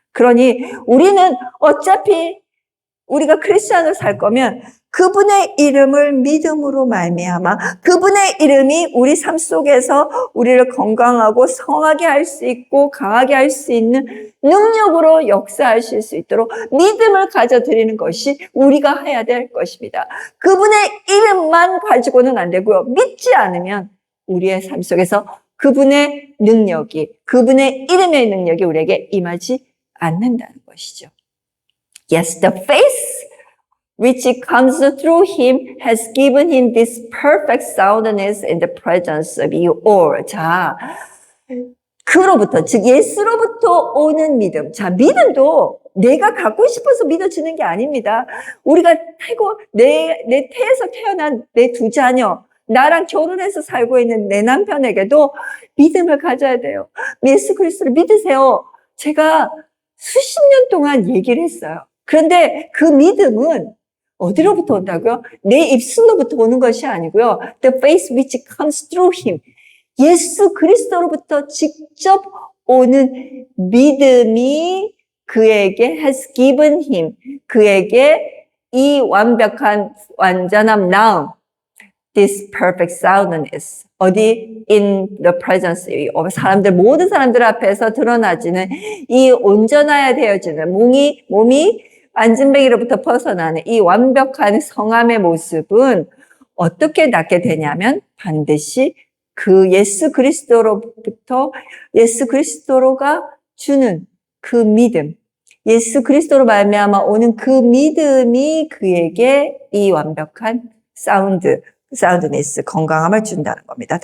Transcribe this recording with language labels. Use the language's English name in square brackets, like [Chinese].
[Korean] 그러니 우리는 어차피 우리가 크리스찬으로 살 거면 그분의 이름을 믿음으로 말미암아 그분의 이름이 우리 삶 속에서 우리를 건강하고 성하게 할 수 있고 강하게 할 수 있는 능력으로 역사하실 수 있도록 믿음을 가져드리는 것이 우리가 해야 될 것입니다. 그분의 이름만 가지고는 안 되고요. 믿지 않으면 우리의 삶 속에서 그분의 능력이, 그분의 이름의 능력이 우리에게 임하지 않는다는 것이죠. [English] Yes, the faith which comes through him has given him this perfect soundness in the presence of you all. [Korean] 자, 그로부터, 즉 예수로부터 오는 믿음. 자, 믿음도 내가 갖고 싶어서 믿어지는 게 아닙니다. 우리가 내 태에서 태어난 내 두 자녀, 나랑 결혼해서 살고 있는 내 남편에게도 믿음을 가져야 돼요. 예수 그리스도를 믿으세요. 제가 수십 년 동안 얘기를 했어요. 그런데 그 믿음은 어디로부터 온다고요? 내 입술로부터 오는 것이 아니고요. [English] The faith which comes through him. [Korean] 예수 그리스도로부터 직접 오는 믿음이 그에게 [English] has given him. [Korean] 그에게 이 완벽한 완전한 나음. [English] This perfect soundness. [Korean] 어디? [English] In the presence of [Korean] 사람들, 모든 사람들 앞에서 드러나지는 이 온전하여 되어지는 몸이 안진뱅이로부터 벗어나는 이 완벽한 성함의 모습은 어떻게 낫게 되냐면 반드시 그 예수 그리스도로부터 예수 그리스도로가 주는 그 믿음, 예수 그리스도로 말미암아 오는 그 믿음이 그에게 이 완벽한 사운드네스, 건강함을 준다는 겁니다.